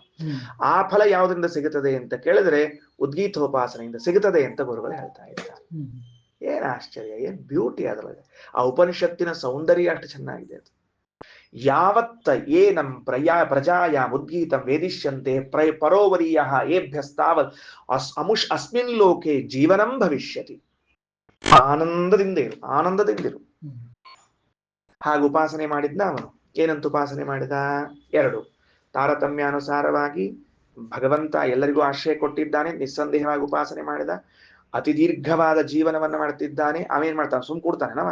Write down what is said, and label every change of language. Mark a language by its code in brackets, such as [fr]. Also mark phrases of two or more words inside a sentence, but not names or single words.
[kn] ಆ ಫಲ ಯಾವುದರಿಂದ ಸಿಗುತ್ತದೆ ಅಂತ ಕೇಳಿದ್ರೆ ಉದ್ಗೀತೋಪಾಸನೆಯಿಂದ ಸಿಗುತ್ತದೆ ಅಂತ ಗುರುಗಳು ಹೇಳ್ತಾ ಇದ್ದಾರೆ. ಏನ್ ಆಶ್ಚರ್ಯ, ಏನ್ ಬ್ಯೂಟಿ ಅದರೊಳಗೆ. ಆ ಉಪನಿಷತ್ತಿನ ಸೌಂದರ್ಯ ಅಷ್ಟು ಚೆನ್ನಾಗಿದೆ. [sa] ಅದು ಯಾವತ್ತ ಏನಂ ಪ್ರಜಾಯಾಮ್ ಉದ್ಗೀತಂ ವೇದಿಷ್ಯಂತೆ ಪರೋವರೀಯ ಏಭ್ಯಸ್ತಾವತ್ ಅಸ್ಮಿನ್ ಲೋಕೆ ಜೀವನಂ ಭವಿಷ್ಯತಿ. [kn] ಆನಂದದಿಂದಿರು. ಹಾಗೆ ಉಪಾಸನೆ ಮಾಡಿದ್ನ ಅವನು. ಏನಂತ ಉಪಾಸನೆ ಮಾಡಿದ? 2 ತಾರತಮ್ಯಾನುಸಾರವಾಗಿ ಭಗವಂತ ಎಲ್ಲರಿಗೂ ಆಶ್ರಯ ಕೊಟ್ಟಿದ್ದಾನೆ, ನಿಸ್ಸಂದೇಹವಾಗಿ ಉಪಾಸನೆ ಮಾಡಿದ. ಅತಿ ದೀರ್ಘವಾದ ಜೀವನವನ್ನ ಮಾಡ್ತಿದ್ದಾನೆ. ಅವೇನ್ ಮಾಡ್ತಾನ? ಸುಮ್ ಕೊಡ್ತಾನೆ.